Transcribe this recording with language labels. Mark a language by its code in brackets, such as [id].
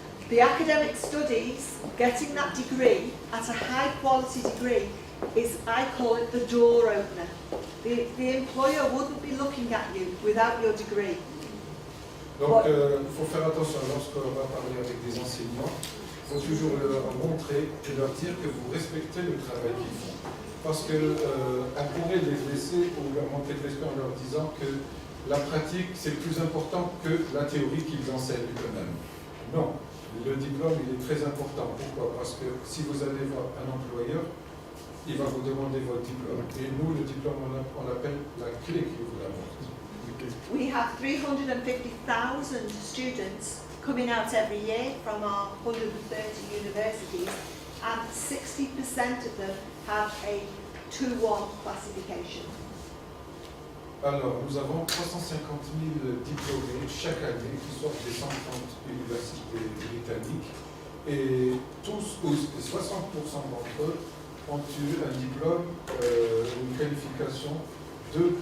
[en] The academic studies, getting that degree at a high quality degree, is, I call it the door opener. The employer wouldn't be looking at you without your degree. [fr] Donc il faut faire attention lorsqu'on va parler avec des enseignants, il faut toujours leur montrer et leur dire que vous respectez le travail qu'ils font. Parce qu'on pourrait les laisser ou leur montrer de respect en leur disant que la pratique c'est plus important que la théorie qu'ils enseignent eux-mêmes. Non, le diplôme il est très important. Pourquoi? Parce que si vous allez voir un employeur, il va vous demander votre diplôme. Et nous, le diplôme, on l'appelle la clé qui ouvre la porte. [en] We have 350,000 students coming out every year from our 130 universities, and 60% of them have a 2-1 classification. [fr] Alors, nous avons 350 000 diplômés chaque année qui sortent des 130 universités britanniques et tous, 60% d'entre eux ont eu un diplôme, une qualification 2.1.